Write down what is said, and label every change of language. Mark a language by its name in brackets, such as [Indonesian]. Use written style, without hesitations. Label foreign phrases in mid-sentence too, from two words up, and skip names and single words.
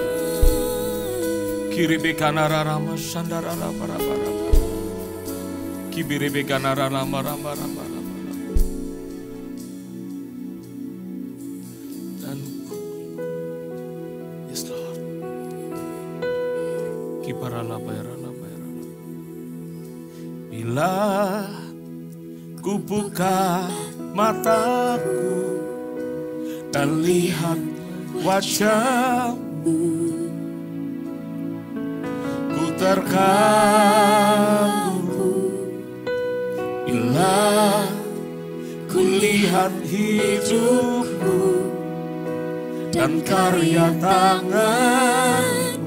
[English] Kiribekanara rama shandara lama rama rama. Kibiribekanara lama rama rama rama. Dan yes Lord. Kibarala bayarala bayarala. [Indonesian] Bila ku buka mataku dan lihat wajah-Mu, ku terkagum bila ku lihat hidup-Mu dan karya tangan-Mu.